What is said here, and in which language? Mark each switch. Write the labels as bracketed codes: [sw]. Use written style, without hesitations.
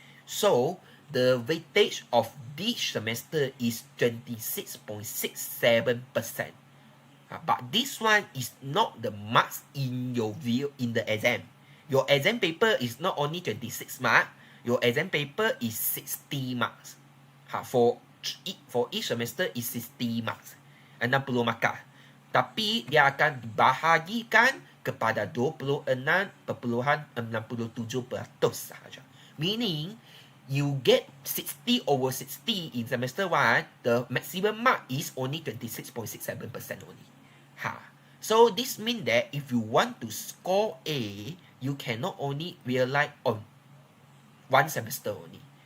[en] So the weightage of each semester is 26.67%. But this one is not the marks in your view in the exam. Your exam paper is not only 26 marks. Your exam paper is 60 marks. For each semester is 60 marks. [ms] 60 markah. Tapi dia akan dibahagikan kepada 26.67% sahaja. [en] Meaning, you get 60 over 60 in semester 1, the maximum mark is only 26.67% only. So this means that if you want to score A, you cannot only rely on one semester only.